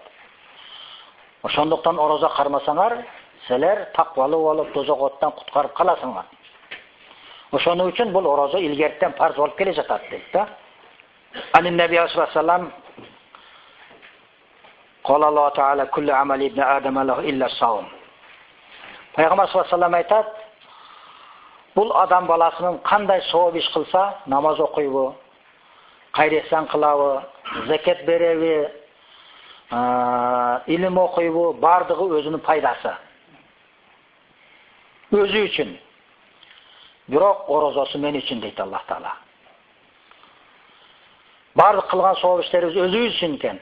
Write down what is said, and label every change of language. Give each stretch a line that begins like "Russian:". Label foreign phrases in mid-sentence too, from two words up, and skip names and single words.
Uzbek: O'shandaqdan roza qarmasanlar, sizlar taqvoli bo'lib dozoq otdan qutqarib qolasizlar. O'shaning uchun bu roza ilgaridan farz bo'lib kelajak deydi.
Arabic: عن النبي صلى الله عليه وسلم قال الله تعالى كل عمل ابن آدم له إلا الصوم.
Uzbek: Payg'ambar
Arabic: صلى الله عليه وسلم
Uzbek: aytadi, bu odam balasining qanday savob ish qilsa, namoz o'qiydi,
Kyrgyz: кайрысан кылабы, закат береби, илим окуйбу, бардыгы өзүнүн пайдасы. Өзү үчүн. Бирок орозосу мен үчүн дейт Аллах Таала. Бардык кылган сооп иштерибиз өзүбүз үчүн экен.